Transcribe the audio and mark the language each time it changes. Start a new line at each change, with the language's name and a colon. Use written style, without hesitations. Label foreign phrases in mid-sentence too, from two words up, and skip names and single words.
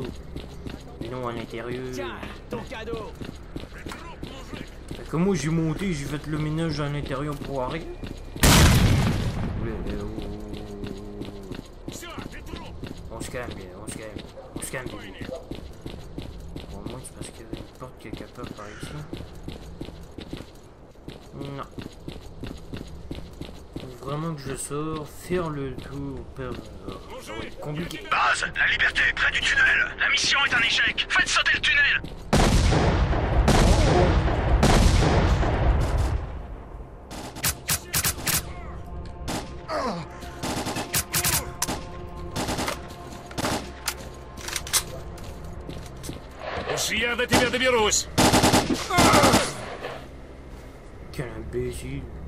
French: Et non à l'intérieur. Tiens, ton cadeau. Fait que moi j'ai monté, j'ai fait le ménage à l'intérieur pour rien.
Russian: Все, ты труп!
French: On se calme bien, on se calme. On se calme bien. Bon, au moins c'est parce qu'il y a une porte quelque part par ici. Non. Faut vraiment que je sors, faire le tour, peur. Ça va être compliqué. Base, la liberté est près du tunnel. La mission est un échec. Faites sauter le tunnel.
Russian: Уж я до тебя доберусь!
French: Quel imbécile.